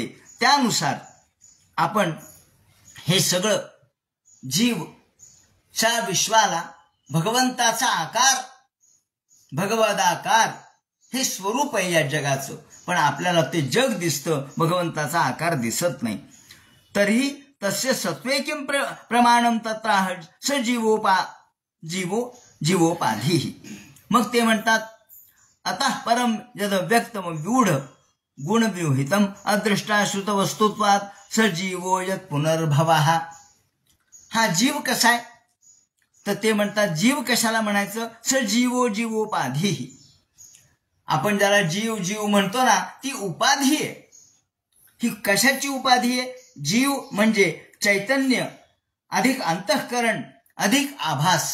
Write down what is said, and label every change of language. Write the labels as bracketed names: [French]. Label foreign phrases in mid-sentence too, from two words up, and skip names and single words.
[Marathi] त्यानुसार आपण हे सगळं जीवच्या विश्वाला भगवंताचा आकार, भगवदाकार हे स्वरूप आहे या जगाचं. पण आपल्याला ते जग दिसतं, भगवंताचा आकार दिसत नाही. [Sanskrit] तरीही तस्य सत्वे किं प्रमाणम तत्र स जीवोपाधी. [Marathi] मग ते म्हणतात [Sanskrit] अतः परम यद व्यक्तम व्यूढ गुणव्यूहितम अदृष्टाश्रुत वस्तुत्वात सजीवो यत पुनर्भवः. [Marathi] हा जीव कसा आहे? तर ते म्हणतात जीव कशाला म्हणायचं? [Sanskrit] सजीवो जीवोपाधी. [Marathi] आपण ज्याला जीव जीव म्हणतो ना, ती उपाधी आहे. ही कशाची उपाधी आहे? जीव म्हणजे चैतन्य अधिक अंतःकरण अधिक आभास.